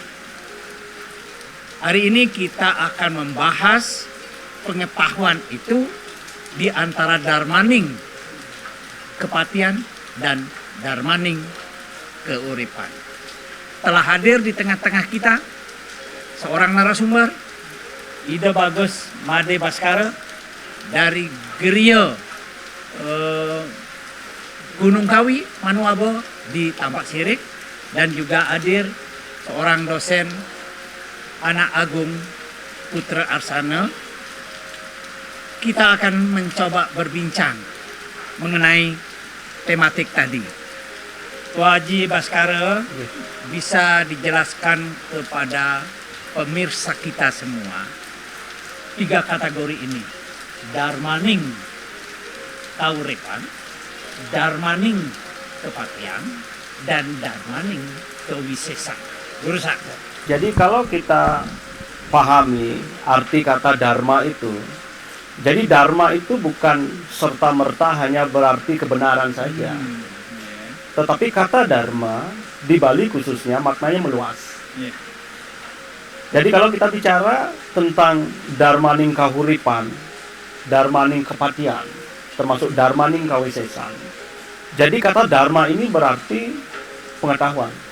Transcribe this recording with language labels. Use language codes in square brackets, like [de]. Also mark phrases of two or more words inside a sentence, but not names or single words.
[id] Hari ini kita akan membahas pengetahuan itu di antara Darmaning Kepatian dan Darmaning Keuripan. Telah hadir di tengah-tengah kita seorang narasumber, Ida Bagus Made Baskara dari Geria Gunung Kawi, Manuabo di Tampak Sirik, dan juga hadir seorang dosen Anak Agung Putra Arsana. Kita akan mencoba berbincang mengenai tematik tadi. Haji Baskara, bisa dijelaskan kepada pemirsa kita semua tiga kategori ini: Darmaning Kauripan, Darmaning Kepatian, dan Darmaning Kewisesan. Guru Sakti. Jadi kalau kita pahami arti kata dharma itu, jadi dharma itu bukan serta-merta hanya berarti kebenaran saja. Tetapi kata dharma di Bali khususnya maknanya meluas. Jadi kalau kita bicara tentang Darmaning Kahuripan, Darmaning Kepatian, termasuk Darmaning Kawisesan, jadi kata dharma ini berarti pengetahuan.